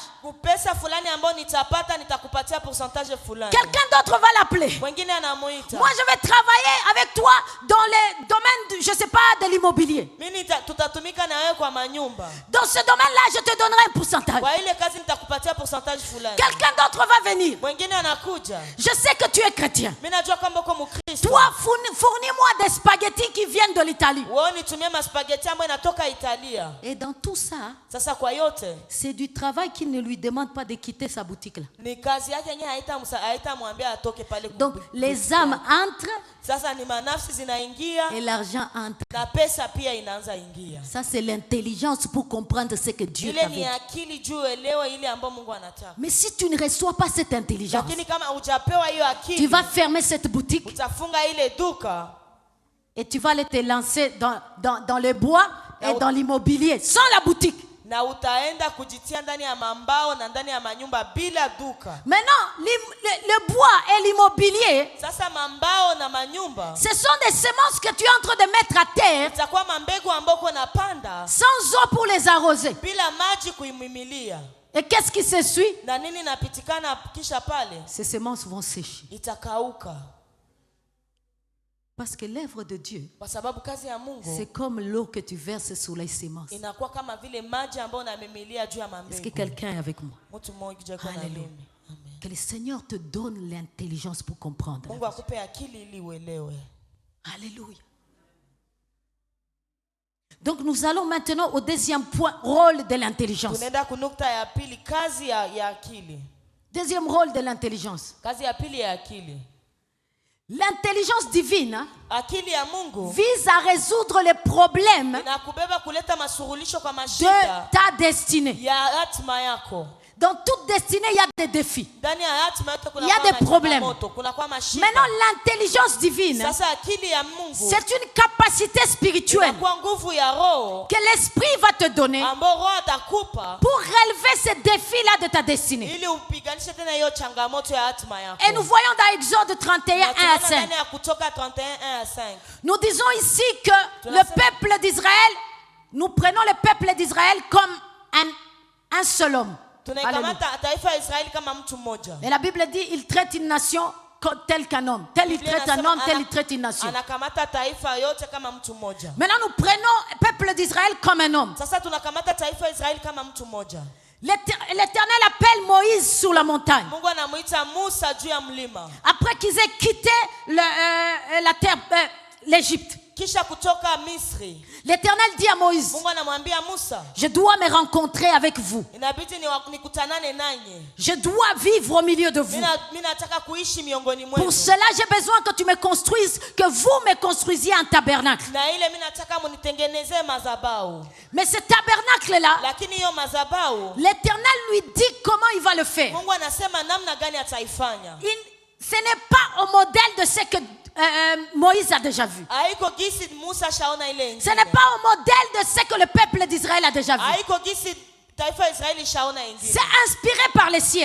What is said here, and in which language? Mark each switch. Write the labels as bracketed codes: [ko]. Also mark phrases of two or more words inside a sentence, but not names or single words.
[sw] Pesa fulani ambayo nitapata nitakupatia pourcentage fulani. [fr] Quelqu'un d'autre va l'appeler. [sw] Mwingine anamuita. [fr] Moi, je vais travailler avec toi dans le domaine, je sais pas, de l'immobilier. [sw] Mimi tutatumika na wewe kwa manyumba. [fr] Dans ce domaine-là, je te donnerai un pourcentage. [sw] Kwa ile kazi nitakupatia pourcentage fulani. [fr] Quelqu'un d'autre va venir. [sw] Mwingine anakuja. [fr] Je sais que tu es chrétien. [sw] Mimi najua kwamba uko Mkristo. Kristo. [fr] Toi, fournis-moi des spaghettis qui viennent de l'Italie. [sw] Wewe nitumie maspaghetti ambayo inatoka Italia. [fr] Et dans tout ça, [sw] Sasa kwa yote [fr] c'est du travail qui ne lui demande pas de quitter sa boutique là. [sw] ni kazi yake yenyewe, haitamwambia atoke pale. [fr] Donc les âmes entrent [sw] Sasa ni manafsi zinaingia [fr] et l'argent entre. [sw] na pesa pia inaanza ingia. [fr] Ça c'est l'intelligence pour comprendre ce que Dieu [sw] Ile [fr] t'a [sw] ni [fr] dit. [sw] akili juu elewe ile ambayo Mungu anataka. [fr] Mais si tu ne reçois pas cette intelligence, [sw] Lakini kama hujapewa hiyo [fr] tu [sw] akili, [fr] vas fermer cette boutique [sw] utafunga ile duka [fr] et tu vas aller te lancer dans le bois et dans l'immobilier sans la boutique. [sw] na utaenda kujitia ndani ya mambao na ndani ya manyumba bila duka. [fr] Maintenant, le bois et l'immobilier, [sw] Sasa mambao na manyumba [fr] ce sont des semences que tu es en train de mettre à terre [sw] itakuwa mambegu ambao uko napanda [fr] sans eau pour les arroser. [sw] bila maji kuimimilia. [fr] Et qu'est-ce qui se suit? [sw] Na nini napitikana kisha pale? [fr] Ces semences vont sécher. [sw] Itakauka. [fr] Parce que l'œuvre de Dieu, [sw] Kwa sababu kazi ya Mungu [fr] c'est comme l'eau que tu verses sur les semences. [sw] inakuwa kama vile maji ambayo unamimilia juu ya [fr] Est-ce que [sw] mambegu. [fr] quelqu'un est avec moi? [sw] Mtu mmoja yuko na [fr] Alléluia. [sw] mimi. [fr] Amen. Que le Seigneur te donne l'intelligence pour comprendre. [sw] Mungu akupe akili ili uelewe. [fr] Alléluia. Donc nous allons maintenant au deuxième point, rôle de l'intelligence. [sw] Tunaenda kunukta ya pili, kazi ya akili. [fr] Deuxième rôle de l'intelligence. [sw] Kazi ya pili ya akili. [fr] L'intelligence divine [sw] Akili ya Mungu [fr] vise à résoudre les problèmes [sw] inakubeba kuleta masurulisho kwa [fr] de [sw] mashida [fr] ta destinée. [sw] ya hatima yako. [fr] Dans toute destinée, il y a des défis. [sw] Ndani ya hatima yote kuna [fr] Il y a des problèmes. [sw] kuna kwa mashida. [fr] Maintenant, l'intelligence divine, [sw] Sasa akili ya Mungu [fr] c'est une capacité spirituelle [sw] kwa nguvu ya roho [fr] que l'Esprit va te donner [sw] ambayo roho atakupa [fr] pour relever ces défis-là de ta destinée. [sw] ili upiganishe tena hiyo changamoto ya hatima yako. [fr] Et nous voyons dans Exode 31, [sw] Na [fr] 1 à [sw] tunaona [fr] 5. [sw] ndani ya Kutoka 31, 1 à 5. [fr] Nous disons ici que le peuple d'Israël, nous prenons le peuple d'Israël comme un seul homme. Alléluia. [sw] Tunaikamata taifa ya Israeli kama mtu mmoja. [fr] Et la Bible dit, il traite une nation tel qu'un homme. Tel il [sw] Biblia [fr] traite un [sw] inasema [fr] homme, tel il traite une nation. [sw] anakamata taifa yote kama mtu mmoja. [fr] Maintenant, nous prenons le peuple d'Israël comme un homme. [sw] Sasa tunakamata taifa ya Israeli kama mtu mmoja. [fr] L'Éternel appelle Moïse sur la montagne. [sw] Mungu anamuita Musa juu ya mlima. [fr] Après qu'ils aient quitté la terre, l'Égypte. [sw] Kisha kutoka Misri. [fr] L'Éternel dit à Moïse, [sw] Mungu anamwambia Musa, [fr] je dois me rencontrer avec vous. [sw] inabidi nikutanane nanyi. [fr] Je dois vivre au milieu de vous. [sw] Mimi nataka kuishi miongoni mwenu. [fr] Pour cela, j'ai besoin que tu me construises, que vous me construisiez un tabernacle. [sw] Na ile mimi nataka munitengenezee madhabahu. [fr] Mais ce tabernacle-là, [sw] Lakini hiyo madhabahu [fr] l'Éternel lui dit comment il va le faire. [sw] Mungu anasema namna gani ataifanya. [fr] Ce n'est pas au modèle de ce que Moïse a déjà vu. [sw] Haiko gisi Musa shaona ile ingine. [fr] Ce n'est pas au modèle de ce que le peuple d'Israël a déjà vu. [sw] Haiko gisi taifa ya Israeli shaona ingine. [fr] C'est inspiré par le ciel.